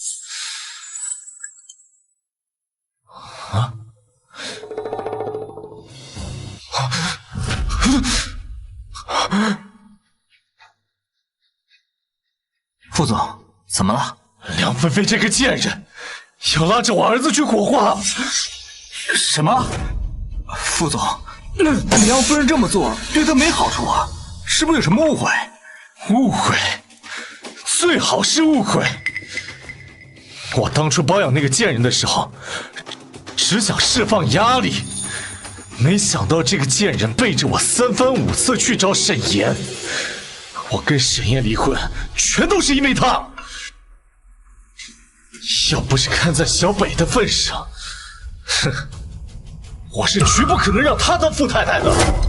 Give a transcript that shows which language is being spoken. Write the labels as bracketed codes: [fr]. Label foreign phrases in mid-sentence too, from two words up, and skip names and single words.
[zh] 副总，怎麼了？梁菲菲這個賤人，要拉着我兒子去火化。什麼？副總，梁夫人這麼做對他沒好處啊，是不是有什麼誤會？誤會，最好是誤會。我當初包養那個賤人的時候，只想釋放壓力，沒想到這個賤人背着我三番五次去找沈岩。我跟沈岩離婚，全都是因為他。要不是看在小北的份上，哼，我是絕不可能讓他當富太太的。